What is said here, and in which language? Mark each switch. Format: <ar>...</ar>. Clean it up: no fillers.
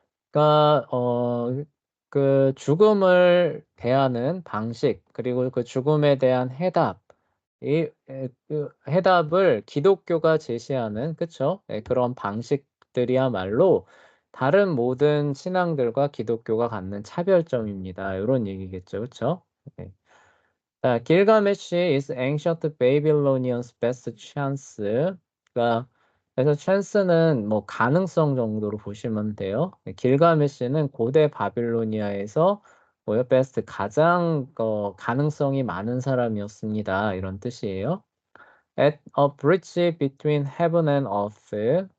<ko>그러니까 그 죽음을 대하는 방식 그리고 그 죽음에 대한 해답 그 해답을 기독교가 제시하는 그쵸? 그런 방식들이야말로 다른 모든 신앙들과 기독교가 갖는 차별점입니다. 이런 얘기겠죠, 그쵸? 네.</ko> <en>자, 길가메시 is ancient Babylonian's best chance.</en> <ko>그러니까 그래서 chance는 뭐 가능성 정도로 보시면 돼요. 길가메시는 고대 바빌로니아에서 뭐요? best 가장 가능성이 많은 사람이었습니다. 이런 뜻이에요.</ko> <en>At a bridge between heaven and earth.</en>